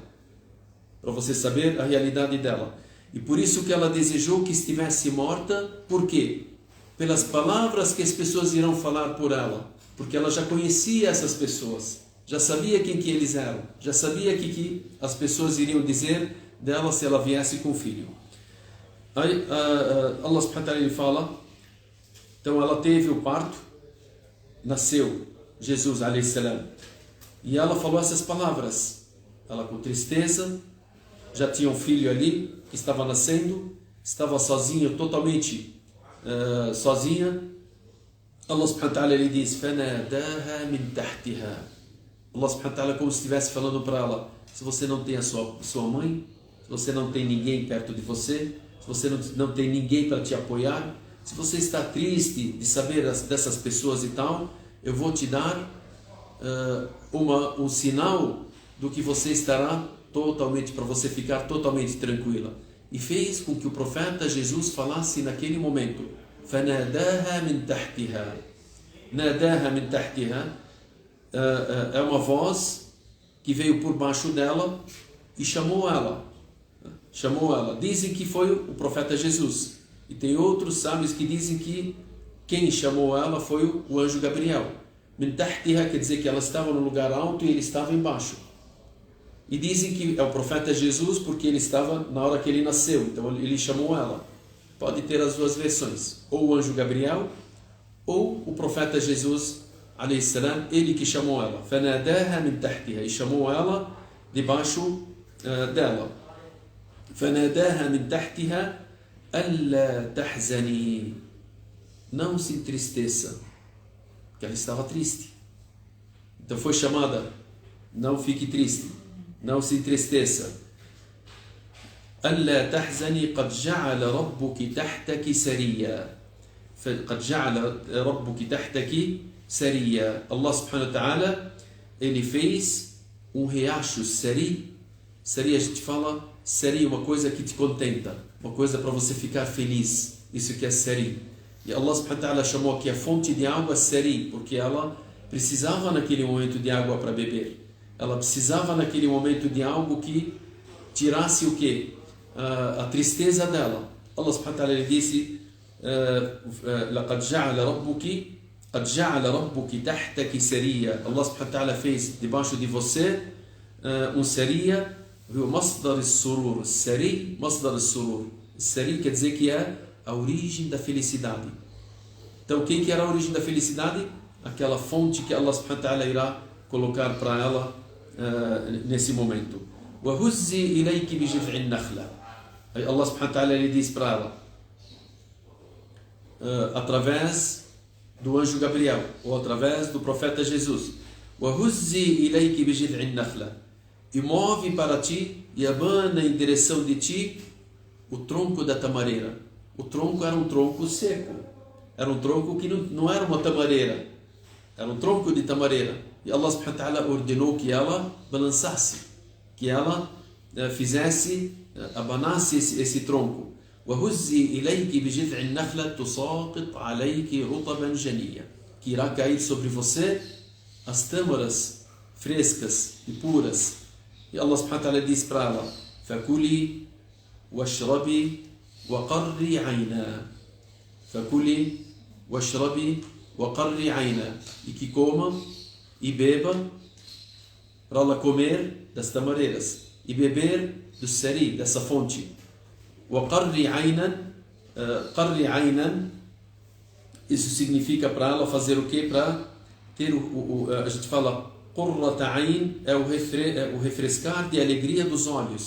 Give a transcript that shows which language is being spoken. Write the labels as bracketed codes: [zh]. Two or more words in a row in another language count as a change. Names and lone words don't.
[pt] Para você saber a realidade dela. E por isso que ela desejou que estivesse morta. Por quê? Pelas palavras que as pessoas irão falar por ela. Porque ela já conhecia essas pessoas. Já sabia quem que eles eram. Já sabia o que as pessoas iriam dizer dela se ela viesse com o filho. Aí Allah [ar] سبحانه وتعالى [pt] ele fala, então ela teve o parto, nasceu Jesus [ar] عليه السلام, [pt] e ela falou essas palavras, ela com tristeza, já tinha um filho ali, que estava nascendo, estava sozinha, totalmente sozinha. Allah [ar] سبحانه وتعالى [pt] ele diz, [ar] فَنَادَاهَا مِنْ تَحْتِهَا. [pt] Allah [ar] سبحانه وتعالى [pt] como se estivesse falando para ela, se você não tem a sua mãe, se você não tem ninguém perto de você, se você não tem ninguém para te apoiar, se você está triste de saber dessas pessoas e tal, eu vou te dar um sinal do que você estará totalmente, para você ficar totalmente tranquila. E fez com que o profeta Jesus falasse naquele momento, [ar] فَنَادَاهَا مِنْ تَحْتِهَا. نَادَاهَا مِنْ تَحْتِهَا [pt] é uma voz que veio por baixo dela e chamou ela. Dizem que foi o profeta Jesus. E tem outros sábios que dizem que quem chamou ela foi o anjo Gabriel. [ar] من تحتها [pt] quer dizer que ela estava no lugar alto e ele estava embaixo. E dizem que é o profeta Jesus porque ele estava na hora que ele nasceu. Então ele chamou ela. Pode ter as duas versões. Ou o anjo Gabriel ou o profeta Jesus [ar] عليه السلام, [pt] ele que chamou ela. [ar] فَنَادَاهَا مِنْ تَحْتِهَا. [pt] E chamou ela debaixo dela. [ar] فناداها من تحتها ألا تحزني. [pt] Não se entristeça. Porque ela estava triste. Então foi chamada: não fique triste, não se entristeça. [ar] ألا تحزني قد جعل ربك تحتك سريا. قد جعل ربك تحتك سريا. الله سبحانه وتعالى, [pt] ele fez riacho, sari. Sari, a gente fala, sari, uma coisa que te contenta, uma coisa para você ficar feliz. Isso que é sari. E Allah [ar] سبحانه وتعالى [pt] chamou aqui a fonte de água sari, porque ela precisava naquele momento de água para beber. Ela precisava naquele momento de algo que tirasse o quê? A tristeza dela. [ar] الله سبحانه وتعالى, [pt] ele disse: [ar] لقد جعل ربك قد جعل ربك تحتك سريا. [pt] Allah [ar] سبحانه وتعالى [pt] fez debaixo de você سريا. [ar] مصدر السرور. السري مصدر السرور. [pt] السري quer dizer que é a origem da felicidade. Então, quem que era a origem da felicidade? Aquela fonte que Allah [ar] سبحانه وتعالى [pt] irá colocar para ela nesse momento. [ar] وَهُزِّي إِلَيْكِ بِجِذْعِ النَّخْلَةِ. Aí الله سبحانه وتعالى, [pt] ele diz para ela, através do anjo Gabriel, ou através do profeta Jesus: [ar] وَهُزِّي إِلَيْكِ بِجِذْعِ النَّخْلَةِ. [pt] E move para ti e abana em direção de ti o tronco da tamareira. O tronco era um tronco seco. Era um tronco que não era uma tamareira. Era um tronco de tamareira. E Allah [ar] سبحانه وتعالى [pt] ordenou que ela balançasse, que ela fizesse, abanasse esse tronco. [ar] وَهُزِّي إِلَيْكِ بِجِذْعِ النَّخْلَةِ تُسَاقِطْ عَلَيْكِ رُطَبًا جَنِيًّا. [pt] Que irá cair sobre você as tâmaras frescas e puras. E Allah [ar] سبحانه وتعالى [pt] diz para ela: [ar] فَكُلِي وَاشْرَبِي وَقَرِّي عَيْنًا. فَكُلِي وَاشْرَبِي وَقَرِّي عَيْنًا. [pt] E que coma e beba, para ela comer das tamareiras e beber do sari, dessa fonte. [ar] وَقَرِّي عَيْنًا. قَرِّي عَيْنًا, [pt] isso significa para ela fazer o quê? Para ter a gente fala [ar] قُرَّةَ عَيْن, [pt] é o refrescar de alegria dos olhos.